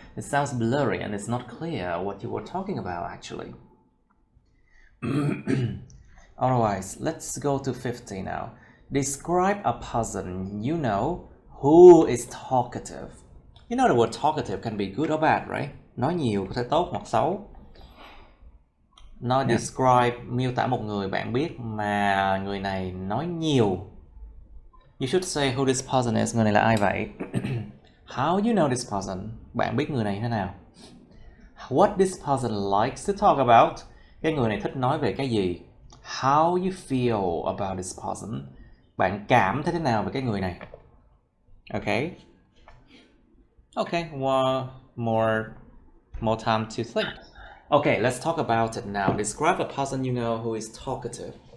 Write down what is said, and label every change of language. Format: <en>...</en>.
<en>It sounds blurry and it's not clear what you were talking about actually. Otherwise, let's go to 50 now. Describe a person you know who is talkative. You know the word talkative can be good or bad, right?</en> <vi>Nói nhiều có thể tốt hoặc xấu. Nó describe, miêu tả một người bạn biết mà người này nói nhiều.</vi> <en>You should say who this person is.</en> <vi>Người này là ai vậy?</vi> <en>How you know this person?</en> <vi>Bạn biết người này thế nào?</vi> <en>What this person likes to talk about?</en> <vi>Cái người này thích nói về cái gì?</vi> <en>How you feel about this person?</en> <vi>Bạn cảm thấy thế nào về cái người này?</vi> <en>Okay. Okay, well, more time to think. Okay, let's talk about it now. Describe a person you know who is talkative.</en>